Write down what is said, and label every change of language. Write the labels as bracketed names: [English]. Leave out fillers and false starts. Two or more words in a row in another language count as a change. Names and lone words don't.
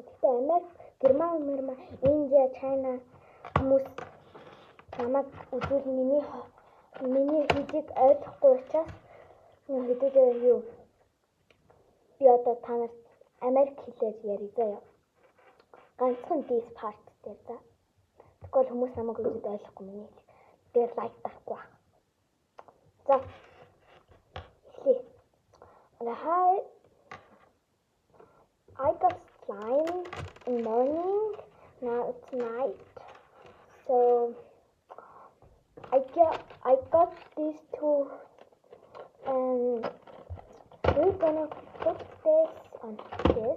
[Mongolian] Гэхдээ Америк, Герман, Индия, Чайна хүмүүс намайг үзүүл миний хэлийг ойлгохгүй учраас хэдүүлээ юу би одоо та нарт Америк хэлээр ярих заяа. Ганцхан [English] this part [Mongolian] дээр за. Тэгвэл хүмүүс намайг үзээд ойлгохгүй миний хэлийг. Тэгээд лайк дахгүй. За. Эхлэе. [English] Hi. I got slime in morning. Now it's night. So I got these two and we're gonna put this on this.